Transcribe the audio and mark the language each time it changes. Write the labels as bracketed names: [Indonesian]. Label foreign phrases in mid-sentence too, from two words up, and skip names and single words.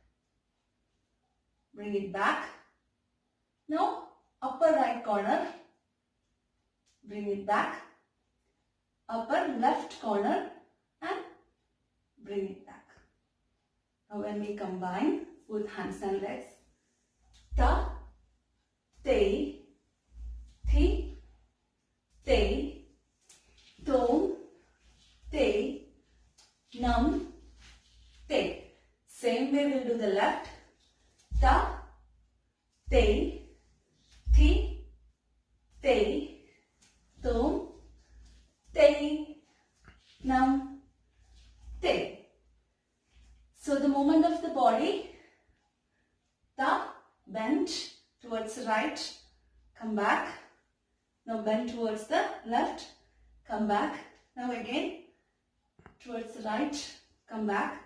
[English] Bring it back. Now upper right corner. Bring it back. Upper left corner and bring it back. Now when we combine both hands and legs. Ta, te, thi, te, tom, te, nam, te. Same way we'll do the left. Ta, te, thi, te, tom, te, nam, te. So the movement of the body, ta, bend towards the right, come back. Now bend towards the left, come back. Now again towards the right, come back.